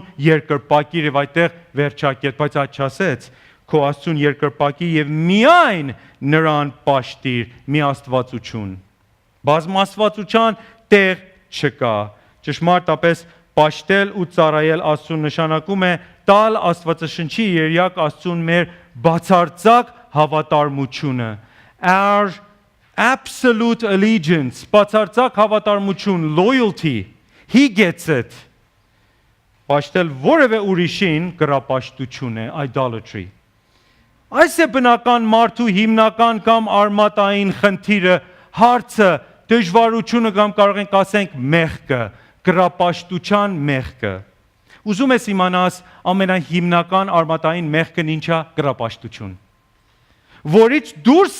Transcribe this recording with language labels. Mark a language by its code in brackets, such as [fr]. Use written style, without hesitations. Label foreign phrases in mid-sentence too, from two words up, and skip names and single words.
[hy] երկրպագիր եւ այդտեղ վերջակետ, բայց այդ չասեց քո Աստծուն երկրպագի եւ միայն նրան պաշտիր, մի աստվածություն։ Բազմաստվածության տեղ չկա։ Ճշմարտապես պաշտել ու ծառայել Աստծուն նշանակում է տալ Աստվածաշնչի երյակ Աստծուն մեր բացարձակ հավատարմությունը։ [en] Our absolute allegiance, [hy] բացարձակ հավատարմություն, [en] loyalty, he gets it. [hy] Պաշտել որևէ ուրիշին կրապաշտություն է, idolatry։ Այս է բնական մարդու հիմնական կամ արմատային խնդիրը, հարցը, դժվարությունը կամ կարող ենք ասենք մեղքը, կրապաշտության մեղքը։ Ուզում ես իմանաս ամենահիմնական արմատային մեղքն ինչա կրապաշտություն, որից դուրս